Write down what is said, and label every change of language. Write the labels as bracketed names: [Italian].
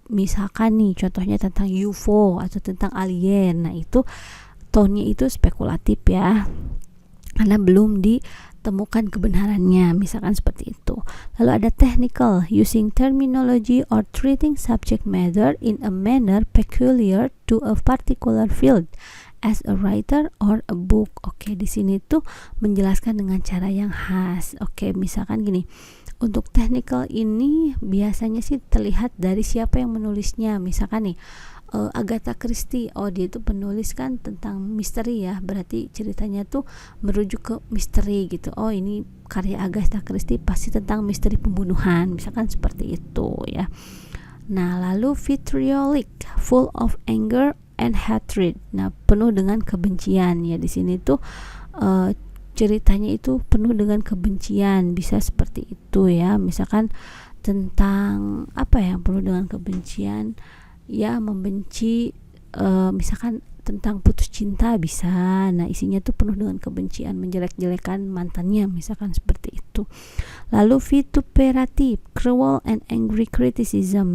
[Indonesian] Misalkan nih contohnya tentang UFO atau tentang alien. Nah, itu tone-nya itu spekulatif ya, karena belum temukan kebenarannya, misalkan seperti itu. Lalu ada [English] technical, using terminology or treating subject matter in a manner peculiar to a particular field as a writer or a book. [Indonesian] Oke, di sini tuh menjelaskan dengan cara yang khas. Oke, misalkan gini. Untuk technical ini biasanya sih terlihat dari siapa yang menulisnya. Misalkan nih Agatha Christie, dia itu penulis kan tentang misteri ya, berarti ceritanya tuh merujuk ke misteri gitu. Ini karya Agatha Christie pasti tentang misteri pembunuhan, misalkan seperti itu ya. Nah, lalu [English] vitriolic, full of anger and hatred. [Indonesian] Nah, penuh dengan kebencian ya. Di sini tuh ceritanya itu penuh dengan kebencian, bisa seperti itu ya. Misalkan tentang apa yang penuh dengan kebencian ya, membenci misalkan tentang putus cinta bisa. Nah, isinya tuh penuh dengan kebencian, menjelek-jelekan mantannya, misalkan seperti itu. Lalu [English] vituperative, cruel and angry criticism.